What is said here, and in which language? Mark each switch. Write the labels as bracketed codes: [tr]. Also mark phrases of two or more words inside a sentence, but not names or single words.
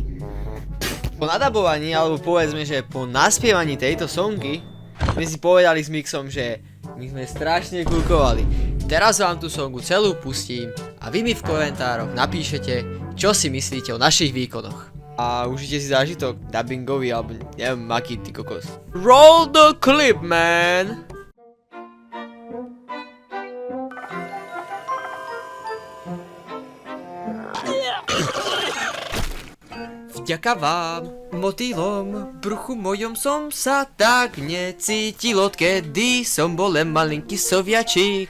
[sk] Po nadabovaní, alebo povedzme, že po naspievaní tejto songy sme si povedali s Mixom, že my sme strašne kúkovali. Teraz vám tú songu celú pustím a vy mi v komentároch napíšete, čo si myslíte o našich výkonoch. A užite si zážitok dubbingový, alebo neviem aký ty kokos. [en] Roll the clip, man! [sk] Vďaka vám, motýlom, v bruchu mojom som sa tak necítil, odkedy som bol len malinký soviačík.